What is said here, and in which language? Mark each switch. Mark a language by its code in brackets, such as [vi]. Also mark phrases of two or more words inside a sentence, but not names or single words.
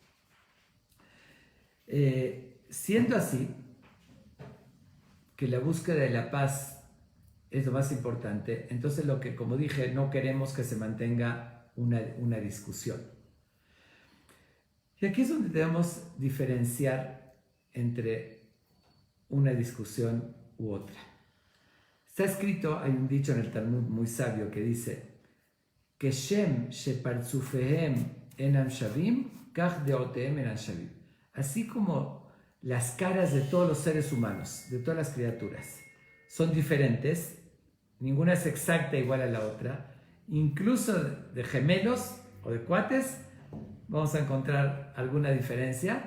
[es] Siendo así, que la búsqueda de la paz es lo más importante, entonces como dije, no queremos que se mantenga una discusión. Y aquí es donde debemos diferenciar entre una discusión u otra. Está escrito, hay un dicho en el Talmud muy sabio que dice [he] כשם שפרצופיהם אינם שווים, כך דעותיהם אינן שווים. [es] Así como las caras de todos los seres humanos, de todas las criaturas, son diferentes, ninguna es exacta igual a la otra, incluso de gemelos o de cuates, vamos a encontrar alguna diferencia.